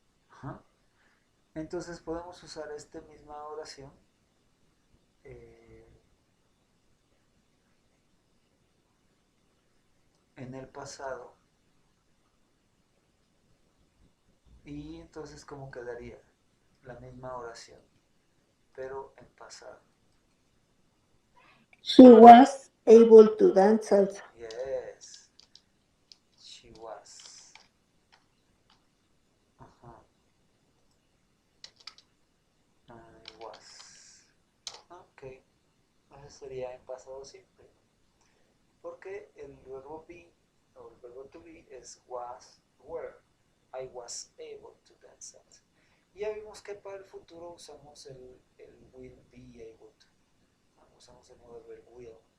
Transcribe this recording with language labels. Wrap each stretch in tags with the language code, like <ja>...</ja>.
<es>Ajá. Entonces podemos usar esta misma oración eh, en el pasado. Y entonces, ¿cómo quedaría? La misma oración, pero en pasado.</es> <en>She was able to dance salsa. Yes, she was. Ajá. I was.</en> <es>Ok, eso sería en pasado simple. Porque el verbo be o el verbo to be es was, were.</es> <en>I was able to dance salsa.</en> <es>Y ya vimos que para el futuro usamos el</es> <en>will be able to.</en> <es>Usamos el modo verbo will.</es>